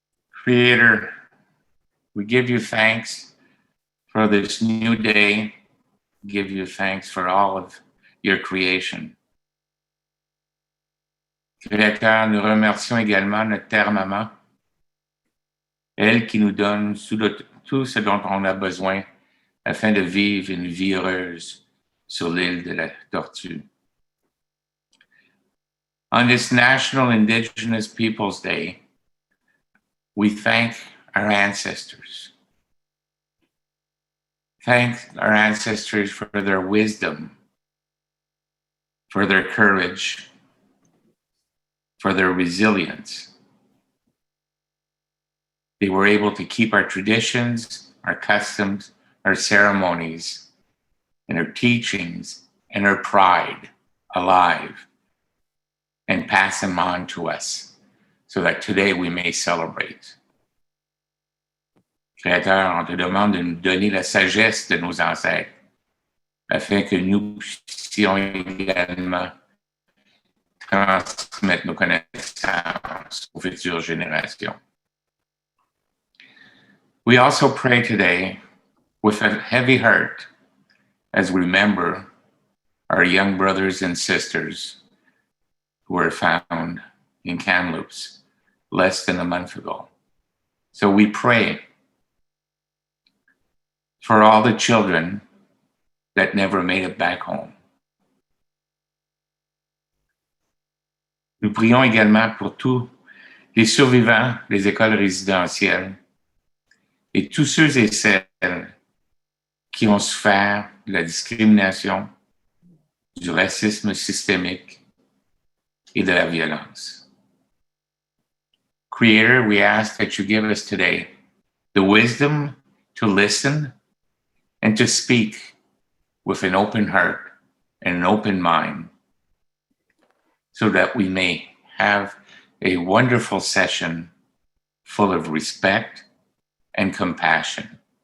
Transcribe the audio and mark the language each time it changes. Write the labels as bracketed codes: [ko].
[en] Creator, we give you thanks for this new day. Give you thanks for all of your creation. [fr] Créateur, nous remercions également notre Terre Maman, elle qui nous donne tout ce dont on a besoin afin de vivre une vie heureuse sur l'île de la Tortue. [en] On this National Indigenous Peoples Day, we thank our ancestors. Thank our ancestors for their wisdom, for their courage, for their resilience. They were able to keep our traditions, our customs, our ceremonies, and our teachings and our pride alive and pass them on to us so that today we may celebrate. [fr] Créateur, on te demande de nous donner la sagesse de nos ancêtres afin que nous puissions également transmettre nos connaissances aux futures générations. [en] We also pray today with a heavy heart as we remember our young brothers and sisters who were found in Kamloops less than a month ago. So we pray for all the children that never made it back home. [fr] Nous prions également pour tous les survivants des écoles résidentielles et tous ceux et celles qui ont souffert de la discrimination, du racisme systémique et de la violence. [en] Creator, we ask that you give us today the wisdom to listen and to speak with an open heart and an open mind so that we may have a wonderful session full of respect and compassion.